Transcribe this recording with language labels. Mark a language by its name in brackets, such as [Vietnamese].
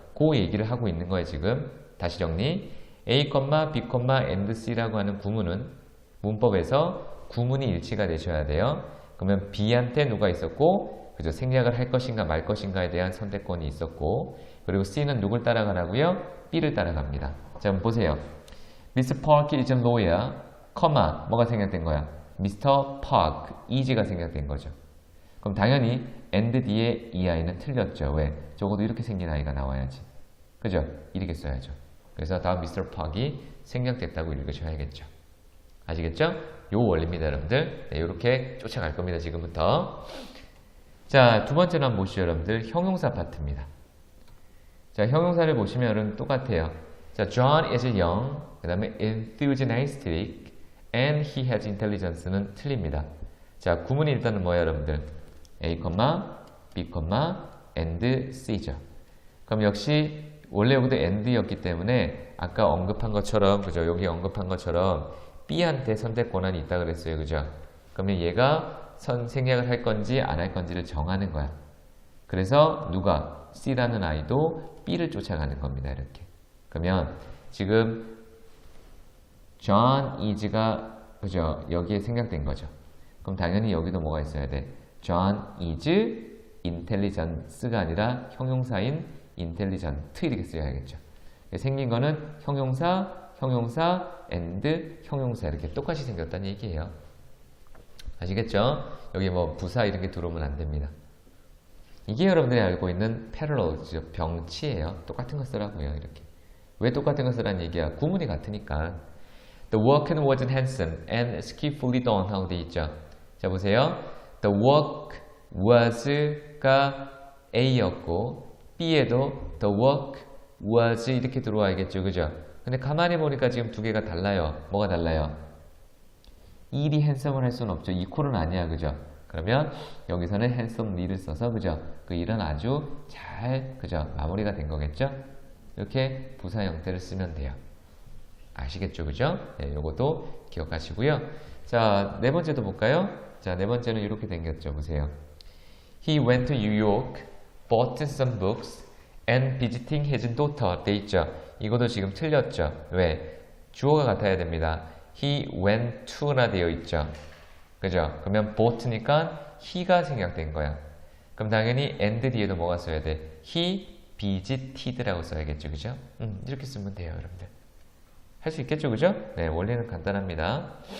[Korean] 그 얘기를 하고 있는 거예요 지금. 다시 정리. A, B, and C라고 하는 구문은 문법에서 구문이 일치가 되셔야 돼요. 그러면 B한테 누가 있었고, 그죠? 생략을 할 것인가 말 것인가에 대한 선택권이 있었고, 그리고 C는 누굴 따라가라고요? B를 따라갑니다. 자, 한번 보세요. Mr. [English] Park is a lawyer, [Korean] 뭐가 생략된 거야? [English] Mr. [Korean] Park, is가 생략된 거죠. 그럼 당연히 and 뒤에 이 아이는 틀렸죠. 왜? 적어도 이렇게 생긴 아이가 나와야지. 그죠? 이렇게 써야죠. 그래서 다음 Mr. Park이 생략됐다고 읽으셔야겠죠. 아시겠죠? 요 원리입니다, 여러분들. 네, 이렇게 쫓아갈 겁니다, 지금부터. 자, 두 번째는 한번 보시죠, 여러분들. 형용사 파트입니다. 자, 형용사를 보시면 여러분 똑같아요. [English] 자, John is young, [Korean] 그 다음에 [English] enthusiastic, and he has intelligence는 [Korean] 틀립니다. 자, 구문이 일단은 뭐예요, 여러분들? [English] A, B, and C죠. [Korean] 그럼 역시 원래 여기도 and였기 때문에 아까 언급한 것처럼, 그죠? 여기 언급한 것처럼 B한테 선택 권한이 있다 그랬어요, 그죠? 그러면 얘가 생략을 할 건지 안 할 건지를 정하는 거야. 그래서 누가? C라는 아이도 B를 쫓아가는 겁니다, 이렇게. 그러면 지금 John is가, 그죠? 여기에 생략된 거죠. 그럼 당연히 여기도 뭐가 있어야 돼? [English] John is intelligence [Korean] 가 아니라 형용사인 intelligent 이렇게 써야겠죠. 생긴 거는 형용사, and 형용사 이렇게 똑같이 생겼다는 얘기예요. 아시겠죠? 여기 뭐 부사 이런 게 들어오면 안 됩니다. 이게 여러분들이 알고 있는 parallel죠. 병치예요. 똑같은 거 쓰라고요. 이렇게. 왜 똑같은 거 쓰라는 얘기야? 구문이 같으니까. [English] The work wasn't handsome and skillfully done [Korean] 하고 돼 있죠. 자, 보세요. [English] The work was가 A였고 B에도 the work was [Korean] 이렇게 들어와야겠죠. 그죠? 근데 가만히 보니까 지금 두 개가 달라요. 뭐가 달라요? 일이 handsome을 할 수는 없죠. equal은 아니야. 그죠? 그러면 여기서는 handsomely를 써서, 그죠? 그 일은 아주 잘, 그죠? 마무리가 된 거겠죠? 이렇게 부사 형태를 쓰면 돼요. 아시겠죠? 그죠? 네, 요것도 기억하시고요. 자, 네 번째도 볼까요? 자, 네 번째는 이렇게 생겼죠. 보세요. [English] He went to New York, bought some books, and visiting his daughter. [Korean] 돼 있죠? 이것도 지금 틀렸죠? 왜? 주어가 같아야 됩니다. [English] He went to [Korean] 나 되어 있죠? 그죠? 그러면 bought니까 he가 생략된 거야. 그럼 당연히 and 뒤에도 뭐가 써야 돼? [English] He visited [Korean] 라고 써야겠죠, 그죠? 이렇게 쓰면 돼요, 여러분들. 할 수 있겠죠, 그죠? 네, 원리는 간단합니다.